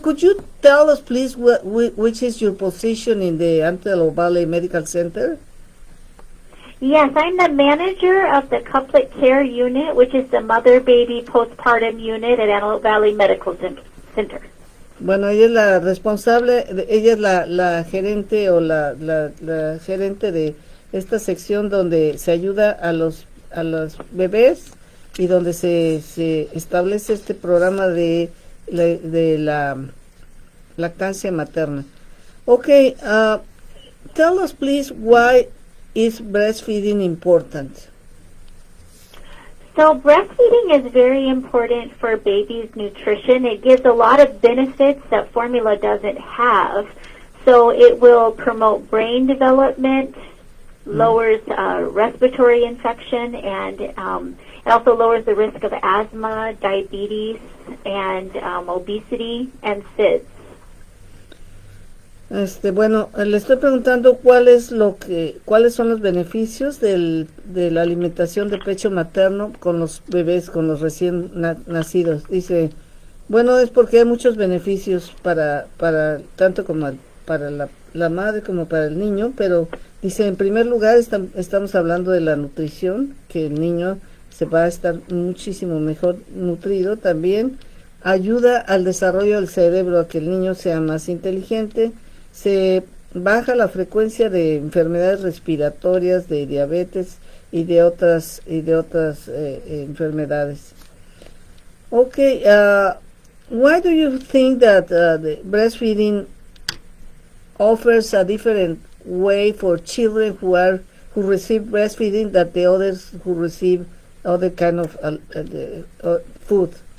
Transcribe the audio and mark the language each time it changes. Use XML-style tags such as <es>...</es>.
<en>Could you tell us, please, which is your position in the Antelope Valley Medical Center? Yes, I'm the manager of the Couplet Care Unit, which is the mother-baby postpartum unit at Antelope Valley Medical Center.</en> <es>Bueno, ella es la responsable, ella es la gerente o la gerente de esta sección donde se ayuda a los bebés y donde se establece este programa de la lactancia materna.</es> <en>Okay, tell us please, why is breastfeeding important? So breastfeeding is very important for babies' nutrition. It gives a lot of benefits that formula doesn't have. So it will promote brain development, lowers respiratory infection, and it also lowers the risk of asthma, diabetes, and obesity and SIDS.</en> <es>Bueno, le estoy preguntando cuáles son los beneficios de la alimentación de pecho materno con los bebés, con los recién nacidos. Dice, bueno, es porque hay muchos beneficios para tanto como para la madre como para el niño, pero dice, en primer lugar estamos hablando de la nutrición, que el niño se va a estar muchísimo mejor nutrido. También ayuda al desarrollo del cerebro, a que el niño sea más inteligente. Se baja la frecuencia de enfermedades respiratorias, de diabetes y de otras enfermedades.</es> <en>Okay, why do you think that the breastfeeding offers a different way for children who receive breastfeeding than the others who receive other kind of food?</en>